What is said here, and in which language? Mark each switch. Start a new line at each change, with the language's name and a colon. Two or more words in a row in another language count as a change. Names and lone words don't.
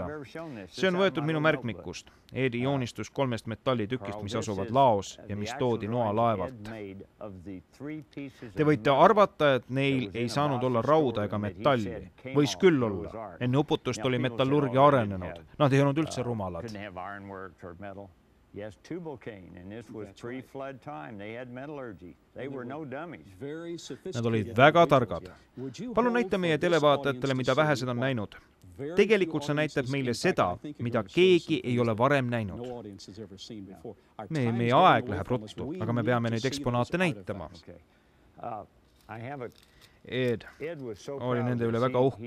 Estonian: See on võetud minu märkmikust. Edi joonistus 3 metallitükist, mis asuvad laos ja mis toodi Noa laevalt. Te võite arvata, et neil ei saanud olla rauda ega metalli. Võis küll olla. Enne uputust oli metallurgia arenenud. Nad ei olnud üldse rumalad.
English: Metal. Yes, tubal-cane, and this was pre-flood time. They had metallurgy. They were no dummies.
Estonian: Nad olid väga targad. Palun näita meie televaatajatele, mida vähesed on näinud. Tegelikult see näitab meile seda, mida keegi ei ole varem näinud. Meie aeg läheb ruttu, aga me peame neid eksponaate näitama. Ed oli nende üle väga uhke.